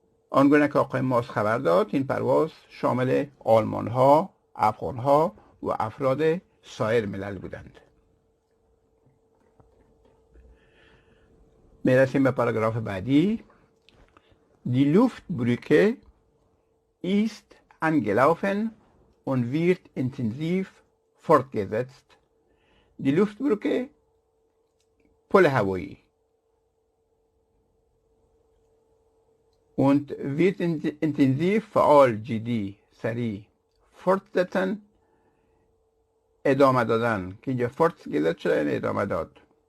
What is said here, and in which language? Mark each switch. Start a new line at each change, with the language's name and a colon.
Persian: آنگونه که آقای ماس خبر داد این پرواز شامل آلمان ها افغان ها و افراد سایر ملل بودند. میرسیم به پاراگراف بعدی.
German: Die Luftbrücke ist angelaufen und wird intensiv fortgesetzt. Die Luftbrücke
Persian: پل هوایی
German: und wird intensiv
Persian: فعال جدی سریع
German: fortsetzen
Persian: ادامه دادن که اینجا
German: fortgesetzt
Persian: شده یعنی ادامه داد.